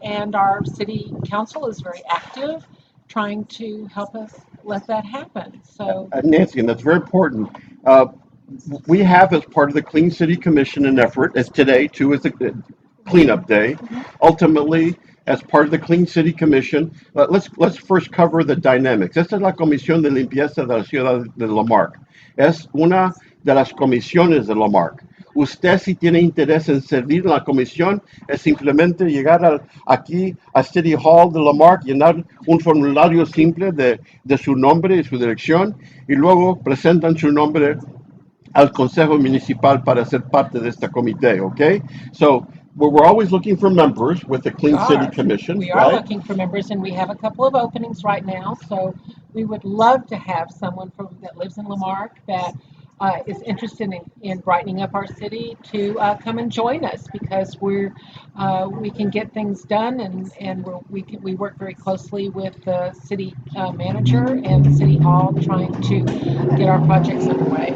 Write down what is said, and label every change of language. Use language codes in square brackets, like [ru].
[en] And our city council is very active trying to help us let that happen. So, Nancy, and that's very important. Uh, we have, as part of the Clean City Commission, an effort, as today too is a cleanup day. Ultimately, as part of the Clean City Commission, let's first cover the dynamics. [es] Esta es la Comisión de Limpieza de la Ciudad de Lamarck. Es una de las comisiones de Lamarck. Usted, si tiene interés en servir en la comisión, es simplemente llegar aquí a City Hall de Lamarck, llenar un formulario simple de su nombre y su dirección, y luego presentan su nombre al Consejo Municipal para ser parte de esta comité, okay? [en] So we're always looking for members with the Clean City Commission, we are right? looking for members, and we have a couple of openings right now. So we would love to have someone that lives in Lamarck that is interested in brightening up our city to come and join us, because we can get things done, and we work very closely with the city manager and the city hall trying to get our projects underway.